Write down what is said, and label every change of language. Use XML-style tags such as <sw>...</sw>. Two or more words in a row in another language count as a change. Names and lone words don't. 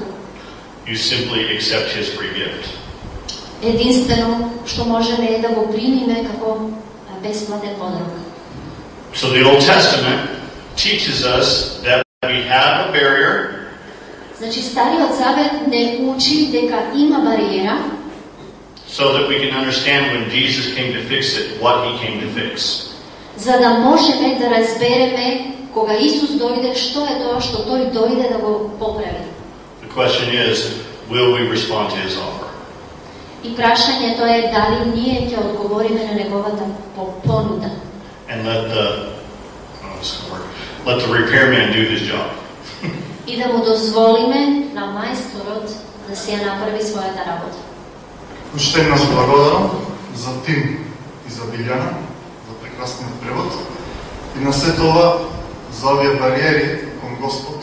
<en>You simply accept His free gift.</en> <mk>Единствено што можеме е да го примиме како бесплатен подарок.</mk> <en>So the Old Testament teaches us that we have a barrier.</en> <mk>Значи Стариот Завет не учи дека има бариера,</mk> <en>so that we can understand when Jesus came to fix it, what He came to fix.</en> <mk>За да можеме да разбереме кога Исус дојде, што е тоа што тој дојде да го поправи.</mk> <en>The question is, will we respond to His offer?</en> <mk>И прашањето е дали ние ќе одговориме на неговата понуда.</mk> <en>And let the repairman do his job.</en> <mk>И да му дозволиме на мајсторот да си ја направи својата работа. Уште еднаш благодарам за Тим и за Билјана, за прекрасниот превод. И на сето ова, за овие бариери кон Господ.</mk>